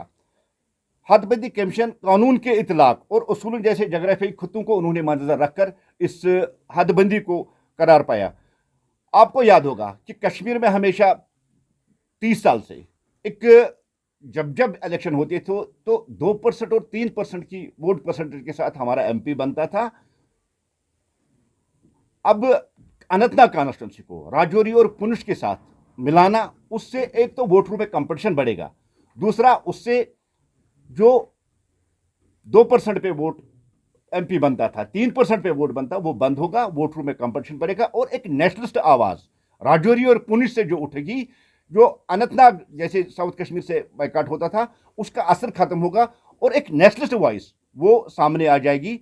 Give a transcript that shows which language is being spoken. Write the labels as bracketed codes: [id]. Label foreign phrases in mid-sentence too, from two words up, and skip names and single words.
[ur] حد بندی کمیشن قانون کے اطلاق اور اصول جیسے جغرافیائی خطوں کو انہوں نے مدنظر رکھ کر اس حد بندی کو قرار پایا. آپ کو یاد ہوگا کہ کشمیر میں ہمیشہ 30 سال سے ایک جب الیکشن ہوتے تھے تو 2% اور 3% کی [en] vote percentage [ur] کے ساتھ ہمارا ایم پی بنتا تھا. اب اننت ناگ کانسٹیٹوینسی کو راجوری اور پونچھ کے ساتھ ملانا, اس سے ایک تو ووٹروں میں کمپٹیشن بڑھے گا, دوسرا اس سے جو 2% پہ ووٹ ایم پی بنتا تھا, 3% پہ ووٹ بنتا, وہ بند ہوگا, ووٹروں میں کمپٹیشن بڑھے گا, اور ایک نیشنلسٹ آواز راجوری اور پونچھ سے جو اٹھے گی, جو اننت ناگ جیسے ساؤتھ کشمیر سے بائیکاٹ ہوتا تھا, اس کا اثر ختم ہوگا اور ایک [en] nationalist voice [ur] وہ سامنے آ جائے گی.